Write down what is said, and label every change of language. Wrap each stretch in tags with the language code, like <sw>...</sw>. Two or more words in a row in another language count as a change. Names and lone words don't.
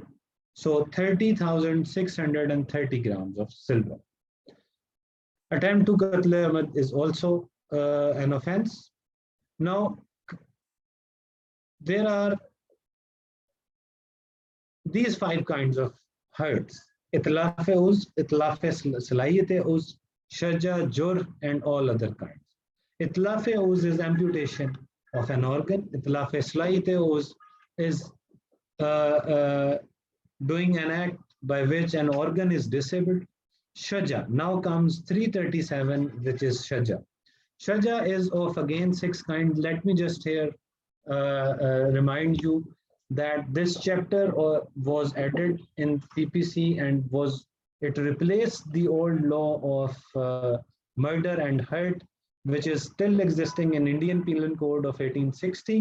<en>So 30,630 grams of silver. Attempt to</en> <ur>قتل عمد</ur> <en>is also an offense. Now, there are these 5 kinds of hurts:</en> <ur>اتلافِ عضو، اتلافِ صلاحیتِ عضو، شجہ، جرح,</ur> <en>and all other kinds.</en> <ur>اتلافِ عضو</ur> <en>is amputation of an organ.</en> <ur>اتلافِ صلاحیتِ عضو</ur> <en>is doing an act by which an organ is disabled. Shaja, now comes 337, which is shaja. Shaja is of again 6 kinds. Let me just here remind you that this chapter was added in PPC and was It replaced the old law of murder and hurt, which is still existing in Indian Penal Code of 1860.</en>